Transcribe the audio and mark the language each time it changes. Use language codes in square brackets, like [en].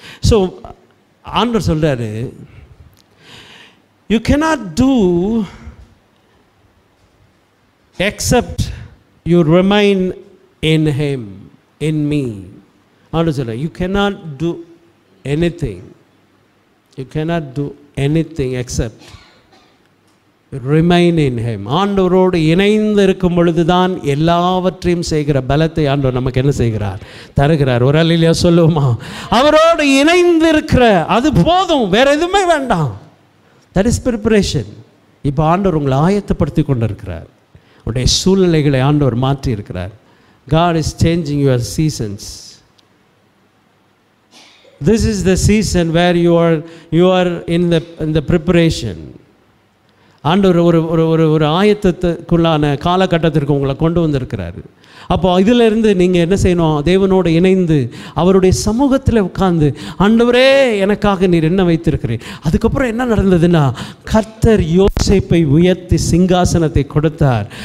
[en] so [ta] ஆண்டவர் சொல்றாரு, [en] You cannot do except you remain in him, in me. [ta] ஆண்டவர் சொல்றாரு, [en] you cannot do anything, you cannot do anything except remain in him. [ta] ஆண்டவரோடு இணைந்து இருக்கும் பொழுதுதான் எல்லாவற்றையும் செய்கிற பலத்தை ஆண்டவர் நமக்கு என்ன செய்கிறார்? தருகிறார். ஒரு அல்லேலூயா சொல்லுவோமா? அவரோடு இணைந்து இருக்கிற அது போதும், வேற எதுவுமே வேண்டாம். [en] that is preparation. [ta] இப்போ ஆண்டவர் உங்களை ஆயத்தப்படுத்தி கொண்டிருக்கிறார். உடைய சூழ்நிலைகளை ஆண்டவர் மாற்றி இருக்கிறார். [en] God is changing your seasons. This is the season where you are in the preparation. [ta] ஆண்டவர் ஒரு ஆயத்தத்துக்குள்ளான காலகட்டத்திற்கு உங்களை கொண்டு வந்திருக்கிறாரு. அப்போ இதிலிருந்து நீங்கள் என்ன செய்யணும்? தேவனோடு இணைந்து அவருடைய சமூகத்தில் உட்கார்ந்து, ஆண்டவரே எனக்காக நீர் என்ன வைத்திருக்கிறேன். அதுக்கப்புறம் என்ன நடந்ததுன்னா, கர்த்தர் யோசேப்பை உயர்த்தி சிங்காசனத்தை கொடுத்தார்.